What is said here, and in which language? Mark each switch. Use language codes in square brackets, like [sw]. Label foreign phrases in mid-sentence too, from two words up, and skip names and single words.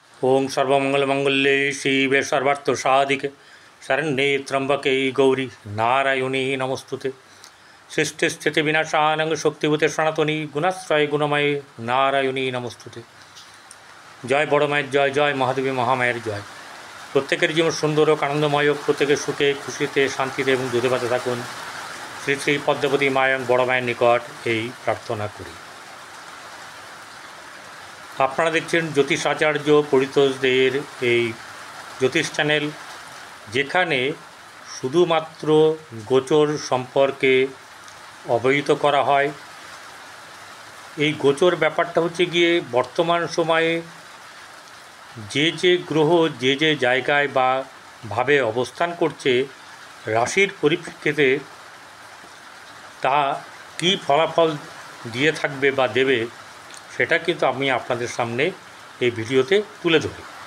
[sa] ओं सर्वमंगलमंगल्ये शिवे सर्वार्थसाधिके शरण्ये त्र्यंबके गौरी नारायणी नमोस्तुते। सृष्टिस्थितिविनाशानं शक्तिभूते सनातनी गुणाश्रय गुणमये नारायणी नमोस्तुते। [bn] জয় বড় মায়র জয়, জয় মহাদেবী মহামায়র জয়। প্রত্যেকের জীবন সুন্দর ঔর আনন্দময়, প্রত্যেকের সুখে খুশিতে শান্তিতে এবং দুধে ভাতে থাকুন। শ্রী শ্রী পদ্মবতী মায়ং বড় মায়ের নিকট এই প্রার্থনা করি। আপনারা দেখছেন জ্যোতিষ আচার্য পরিতোষদের এই জ্যোতিষ চ্যানেল, যেখানে শুধুমাত্র গোচর সম্পর্কে অবহিত করা হয়। এই গোচর ব্যাপারটা হচ্ছে গিয়ে বর্তমান সময়ে যে গ্রহ যে জায়গায় বা ভাবে অবস্থান করছে, রাশির পরিপ্রেক্ষিতে তা কী ফলাফল দিয়ে থাকবে বা দেবে, সেটা কিন্তু আমি আপনাদের সামনে এই ভিডিওতে তুলে ধরি।